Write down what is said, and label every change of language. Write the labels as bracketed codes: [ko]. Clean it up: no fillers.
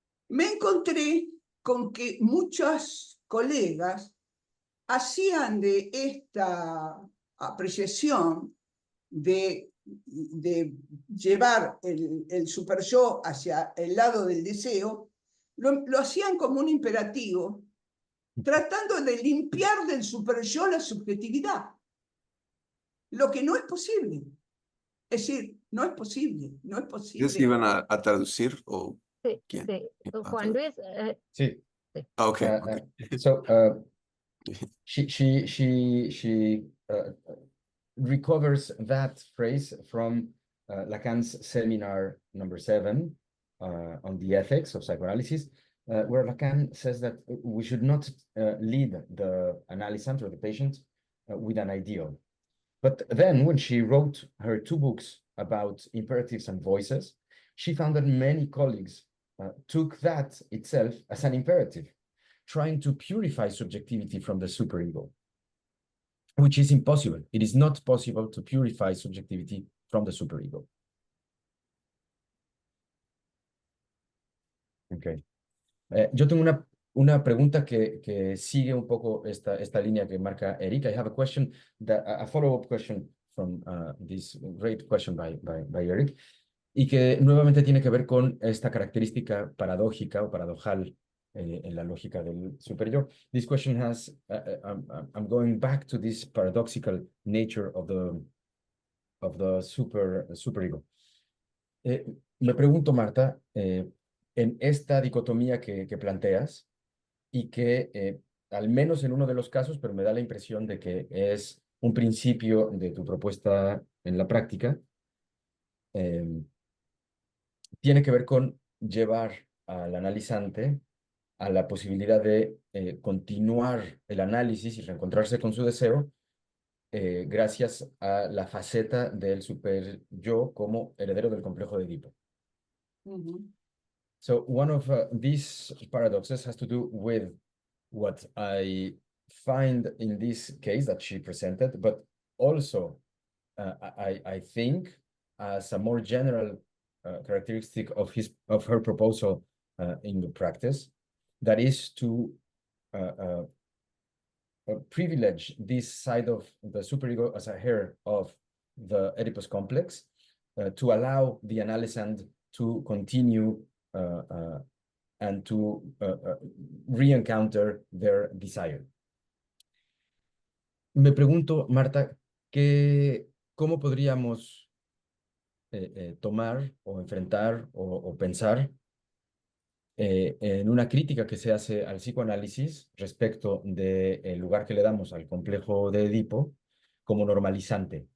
[es] me encontré con que muchos colegas hacían de esta apreciación de llevar el superyo hacia el lado del deseo, lo hacían como un imperativo, tratando de limpiar del superyo la subjetividad, lo que no es posible. Es decir, no es posible, no es posible. ¿Ustedes iban a traducir o Sí, quién? sí. Juan Luis, Sí. [en] Okay, Uh, okay. So she recovers that phrase from Lacan's seminar number 7 on the ethics of psychoanalysis, where Lacan says that we should not lead the analysand or the patient with an ideal. But then when she wrote her 2 books about imperatives and voices, she found that many colleagues took that itself as an imperative, trying to purify subjectivity from the superego, which is impossible. It is not possible to purify subjectivity from the superego. Okay. [es] Yo tengo una pregunta que sigue un poco esta línea que marca Eric. [en] I have a question, a follow-up question from this great question by Eric, [es] y que nuevamente tiene que ver con esta característica paradójica o paradojal en la lógica del superyo. [en] This question has, I'm going back to this paradoxical nature of the superego. [es] Me pregunto, Marta, en esta dicotomía que planteas y que al menos en uno de los casos, pero me da la impresión de que es un principio de tu propuesta en la práctica, tiene que ver con llevar al analizante a la posibilidad de continuar el análisis y reencontrarse con su deseo gracias a la faceta del superyo como heredero del complejo de Edipo. [en] So one of these paradoxes has to do with what I find in this case that she presented, but also I think as a more general characteristic of her proposal in the practice, that is to privilege this side of the superego as a heir of the Oedipus complex to allow the analysand to continue and to re-encounter their desire. [es] Me pregunto, Marta, ¿cómo podríamos tomar o enfrentar o pensar en una crítica que se hace al psicoanálisis respecto del lugar que le damos al complejo de Edipo como normalizante?